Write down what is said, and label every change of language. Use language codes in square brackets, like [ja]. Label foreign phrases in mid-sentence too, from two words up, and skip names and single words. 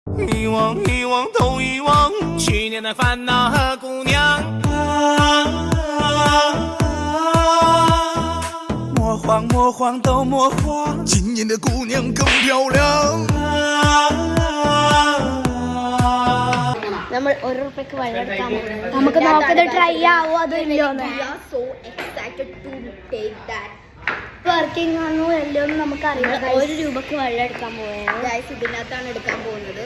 [zh] 遗忘遗忘都遗忘，去年的烦恼和姑娘。魔幻魔幻都魔幻，今年的姑娘更漂亮。 [ml] നമ്മൾ ഒരു റുപ്യക്ക് വെള്ളമെടുക്കാൻ പോകുന്നത് നമുക്ക് നോക്കത് ട്രൈ ആവോ അതോ ഇല്ലയോന്ന്. വർക്കിംഗ് ആണോ അല്ലയോന്ന് നമുക്ക് അറിയാം. 1 രൂപക്ക് വെള്ളം എടുക്കാൻ പോകുന്നത് ഇതിനകത്താണ് എടുക്കാൻ പോകുന്നത്.